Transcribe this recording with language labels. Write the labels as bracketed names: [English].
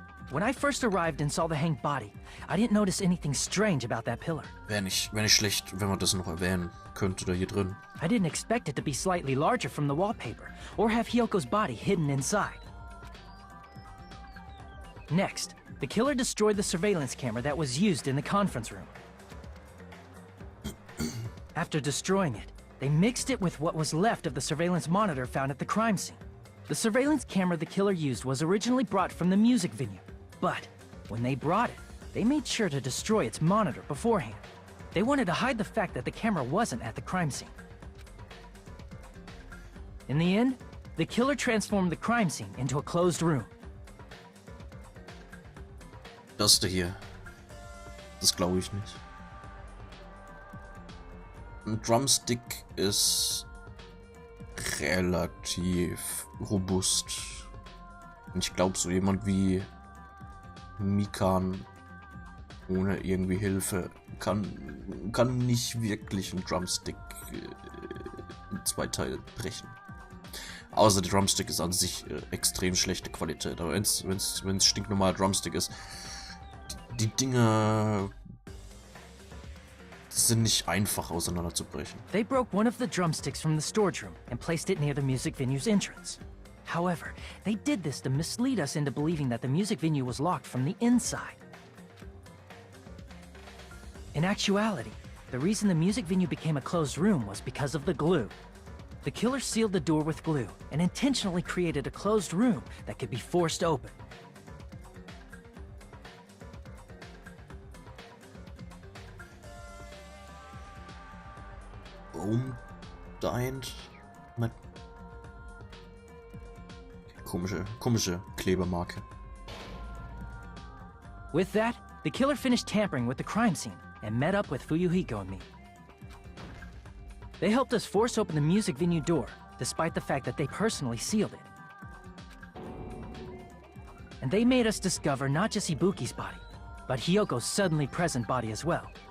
[English] When I first arrived and saw the hanged body, I didn't notice anything strange about that pillar. [German] Wäre nicht schlecht, wenn man das noch erwähnen könnte, da hier drin. [English] I didn't expect it to be slightly larger from the wallpaper, or have Hyoko's body hidden inside. Next, the killer destroyed the surveillance camera that was used in the conference room. After destroying it, they mixed it with what was left of the surveillance monitor found at the crime scene. The surveillance camera the killer used was originally brought from the music venue, but when they brought it, they made sure to destroy its monitor beforehand. They wanted to hide the fact that the camera wasn't at the crime scene. In the end, the killer transformed the crime scene into a closed room. [German] Das da hier, das glaube ich nicht. Ein Drumstick ist relativ robust. Und ich glaube, so jemand wie Mikan ohne irgendwie Hilfe kann nicht wirklich einen Drumstick in zwei Teile brechen. Außer der Drumstick ist an sich extrem schlechte Qualität. Aber wenn es stinknormal Drumstick ist, die Dinger sind nicht einfach auseinanderzubrechen. [English] They broke one of the drumsticks from the storage room and placed it near the music venue's entrance. However, they did this to mislead us into believing that the music venue was locked from the inside. In actuality, the reason the music venue became a closed room was because of the glue. The killer sealed the door with glue and intentionally created a closed room that could be forced open. [German] Warum deint mit komische Klebermarke. [English] With that, the killer finished tampering with the crime scene and met up with Fuyuhiko and me. They helped us force open the music venue door, despite the fact that they personally sealed it. And they made us discover not just Ibuki's body, but Hyoko's suddenly present body as well.